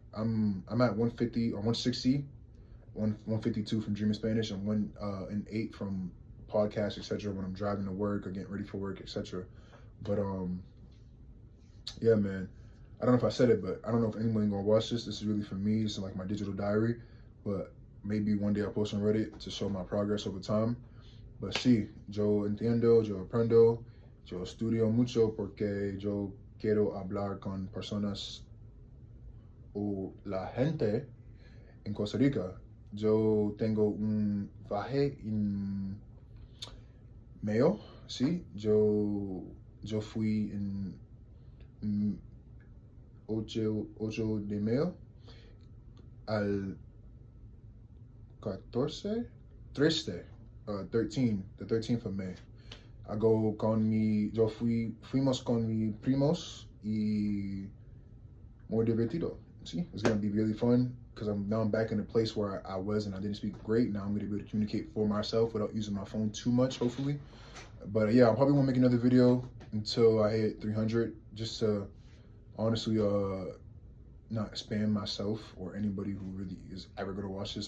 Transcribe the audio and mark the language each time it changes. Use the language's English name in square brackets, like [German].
[English] I'm at 150 or 160, 152 from Dreaming Spanish, and 108 from podcasts, etc. when I'm driving to work or getting ready for work, etc. But yeah, man. I don't know if I said it, but I don't know if anyone gonna watch this. This is really for me. It's like my digital diary. But maybe one day I'll post on Reddit to show my progress over time. [Spanish] But sí, yo entiendo, yo aprendo, yo estudio mucho porque yo quiero hablar con personas o la gente en Costa Rica. Yo tengo un viaje en mayo, sí. Yo fui en 8 de mayo al 14, 13, [English] the 13th of May. I go [Spanish] con fuimos con mi primos y muy divertido. [English] See, it's gonna be really fun because now I'm back in a place where I was and I didn't speak great. Now I'm gonna be able to communicate for myself without using my phone too much, hopefully. But yeah, I'll probably won't make another video until I hit 300, just to honestly not spam myself or anybody who really is ever gonna watch this.